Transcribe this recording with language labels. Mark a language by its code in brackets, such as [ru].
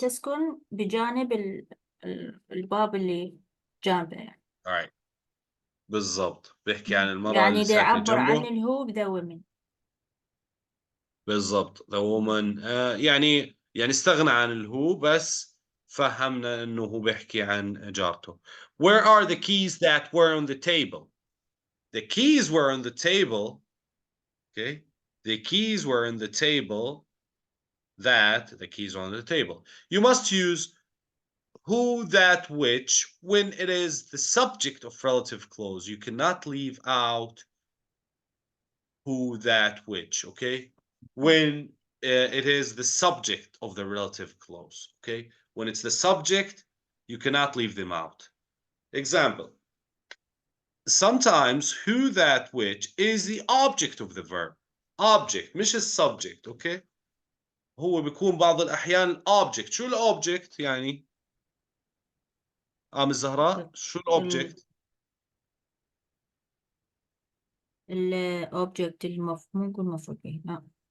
[ar] تسكن بجانب الباب اللي جانبه يعني. [en] All right. [ar] بالضبط. بيحكي عن المرأة يعني اللي دا ساكنة يعبر عن جنبه. الهو بذا women. بالضبط. [en] The woman [ar] يعني استغنى عن الهو بس فهمنا انه هو بيحكي عن جارته. [en] Where are the keys that were on the table? The keys were on the table. Okay. The keys were on the table. The keys were on the table. You must use who, that, which when it is the subject of relative clause. You cannot leave out who, that, which. Okay. When it is the subject of the relative clause. Okay. When it's the subject, you cannot leave them out. Example. Sometimes who, that, which is the object of the verb. [ar] Object مش السبجكت. اوكي هو بيكون بعض الاحيان الاوبجكت. شو الاوبجكت يعني الزهراء شو الاوبجكت؟ الأوبجكت ممكن مفعول به. نعم.